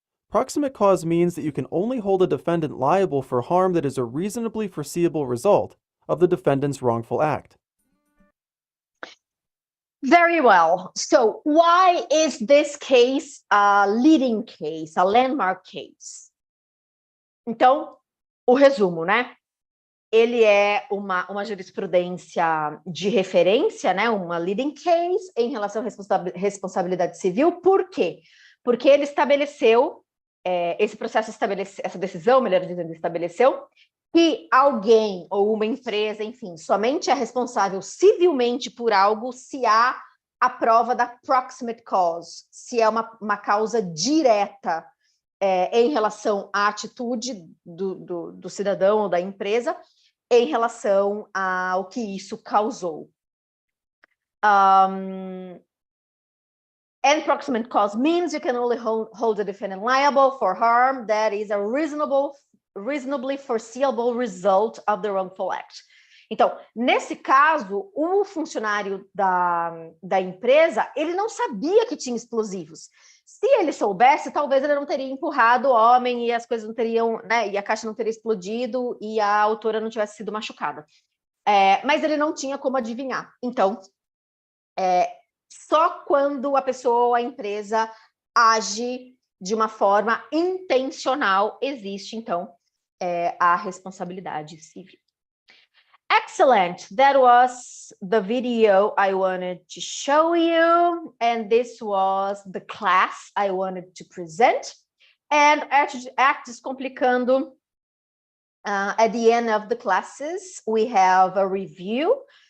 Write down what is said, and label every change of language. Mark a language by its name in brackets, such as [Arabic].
[English] Proximate cause means that you can only hold a defendant liable for harm that is a reasonably foreseeable result of the defendant's wrongful act. Very well. So why is this case a leading case, a landmark case? [Portuguese] Então, o resumo, né? Ele é uma jurisprudência de referência, né? Uma leading case em relação à responsabilidade civil. Por quê? Porque ele estabeleceu, esse processo estabeleceu, essa decisão, melhor dizendo, estabeleceu que alguém ou uma empresa, enfim, somente é responsável civilmente por algo se há a prova da proximate cause, se é uma causa direta em relação à atitude do cidadão ou da empresa, em relação ao que isso causou. [English] And proximate cause means you can only hold the defendant liable for harm that is a reasonably foreseeable result of the wrongful act. [Portuguese] Então, nesse caso, o funcionário da empresa, ele não sabia que tinha explosivos. Se ele soubesse, talvez ele não teria empurrado o homem e as coisas não teriam, né, e a caixa não teria explodido e a autora não tivesse sido machucada. Mas ele não tinha como adivinhar. Então, só quando a pessoa ou a empresa age de uma forma intencional, existe, então, a responsabilidade civil. [English] Excellent. That was the video I wanted to show you, and this was the class I wanted to present. And at Descomplicando, at the end of the classes, we have a review.